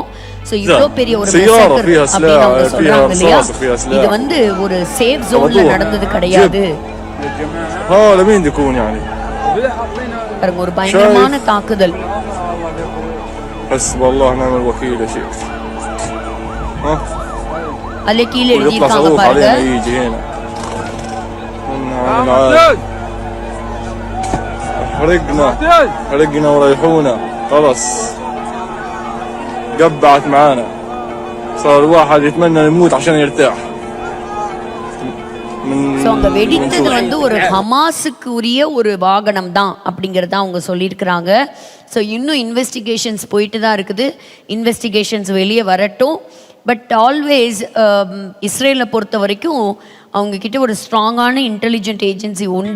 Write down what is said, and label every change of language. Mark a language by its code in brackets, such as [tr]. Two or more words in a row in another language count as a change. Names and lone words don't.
[ta] ஸோ இவ்வளோ பெரிய ஒரு அப்படின்னு அவங்க சொல்கிறாங்க இல்லையா, இது ஒரு [en] safe zone [ta] நடந்தது கிடையாது. ஒரு பயங்கரமான தாக்குதல். அதுல கீழே எழுதியிருக்காங்க பாருங்க, [ar] حرقنا وريحونا خلص قبعت معانا صار الواحد يتمنى يموت عشان يرتاح. [ta] அங்க வெடித்தது ஒரு ஹமாஸுக்கு உரிய ஒரு வாகனம் தான் அப்படிங்கிறத அவங்க சொல்லியிருக்கிறாங்க. ஸோ இன்னும் இன்வெஸ்டிகேஷன்ஸ் போயிட்டு தான் இருக்குது. இன்வெஸ்டிகேஷன்ஸ் வெளியே வரட்டும். [en] but always [ta] இஸ்ரேலை பொறுத்த வரைக்கும் அவங்கக்கிட்ட ஒரு [en] strong intelligent agency [ta] உண்டு.